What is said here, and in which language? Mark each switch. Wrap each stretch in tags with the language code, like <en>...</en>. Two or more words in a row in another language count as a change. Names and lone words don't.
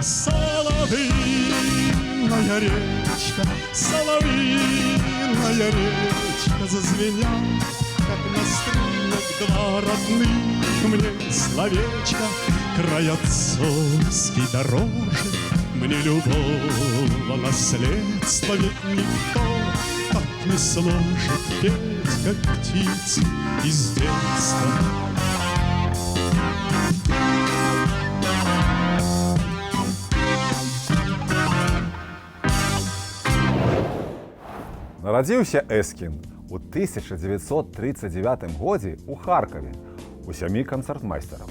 <ru>Соловьиная речка, соловьиная речка, зазвенят, как на струнах, два родных мне словечка. Край отцовский дороже мне любого наследства, ведь никто так не сможет петь, как птицы из детства.</ru> <be>Нарадзіўся Эскін у 1939 годзе ў Харкаве у сям'і канцэртмайстараў.</be>